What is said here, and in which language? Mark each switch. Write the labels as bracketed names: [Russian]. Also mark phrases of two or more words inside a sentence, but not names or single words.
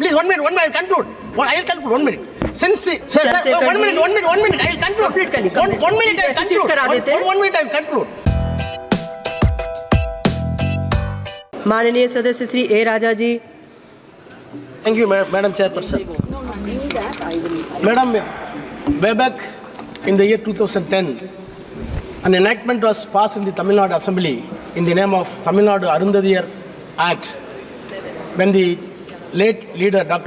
[English] Please, 1 minute, 1 minute, conclude. I will conclude, 1 minute. Since, sir, 1 minute, 1 minute, 1 minute, I will conclude. 1 minute, I will conclude. 1 minute, I will conclude. [Hindi] माननीय सदस्य श्री ए राजा जी. [English] Thank you, Madam Chairperson. Madam, way back in the year 2010, an enactment was passed in the Tamil Nadu Assembly in the name of Tamil Nadu Arundhadiyar Act, when the late leader Dr.